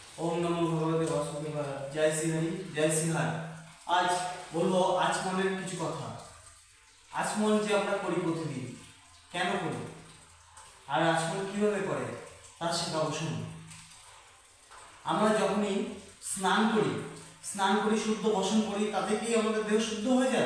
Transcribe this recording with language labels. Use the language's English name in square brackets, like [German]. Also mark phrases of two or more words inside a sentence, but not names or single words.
[Sanskrit] ओम नमो भगवते वासुदेवाय। जय श्री हरि, जय श्री हाय। [Bangla] आज বলবো আচমনের কিছু কথা। আচমন যে আমরা করি প্রতিদিন, কেন করি আর আচমন কিভাবে করে তা শেখাবো। শুনুন, আমরা যখনই স্নান করি শুদ্ধ বসন করি, তাতে কি আমাদের দেহ শুদ্ধ হয়ে যায়?